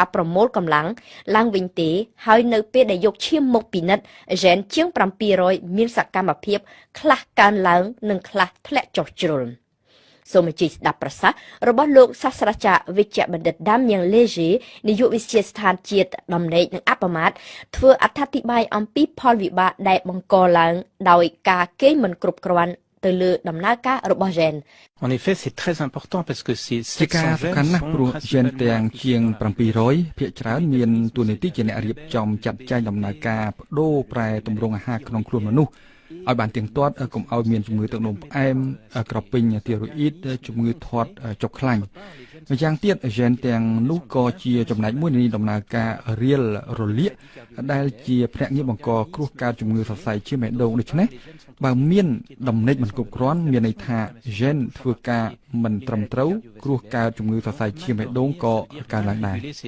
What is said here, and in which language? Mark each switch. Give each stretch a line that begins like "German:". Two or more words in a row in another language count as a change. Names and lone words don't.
Khmer: ប្រមូលកម្លាំងឡើងវិញទេហើយនៅពេលដែលយកឈាមមកពិនិត្យហ្សែនជាង700មានសកម្មភាពខ្លះកើនឡើងនិងខ្លះធ្លាក់ចុះជ្រុលសូមអញ្ជើញស្ដាប់ប្រសាសន៍របស់លោកសាស្ត្រាចារ្យវិជ្ជបណ្ឌិតដាមយ៉ាងលេហ្សេនាយកវិទ្យាស្ថានជាតិដំណេកនិងអបមាត្រធ្វើអត្ថាធិប្បាយអំពីផលវិបាកដែលបង្កឡើងដោយការគេងមិនគ្រប់គ្រាន់ទៅលើដំណើរការរបស់ហ្សែន
French: En effet, c'est très important parce que ces
Khmer: ការសំខាន់ណាស់ព្រោះហ្សែនទាំងជាង700ភាគច្រើនមានតួនាទីជាអ្នករៀបចំចាត់ចែងដំណើរការបដូរប្រែ ទម្រង់អាហារក្នុងខ្លួនមនុស្សឲ្យបានទៀងទាត់កុំឲ្យមានជំងឺទឹកនោមផ្អែមក្រពេញធីរ៉ូអ៊ីតជំងឺធាត់ចុកខ្លាញ់ម្យ៉ាងទៀតហ្សែនទាំងនោះក៏ជាចំណែកមួយនៃដំណើរការរៀលរលាកដែលជាភ្នាក់ងារបង្កគ្រោះកើតជំងឺសរសៃឈាមបេះដូងដូច្នេះបើមានដំណេកមិនគ្រប់គ្រាន់មានន័យថាហ្សែនធ្វើការមិនត្រឹមត្រូវគ្រោះកើតជំងឺសរសៃឈាមបេះដូងក៏កើតឡើងដែរ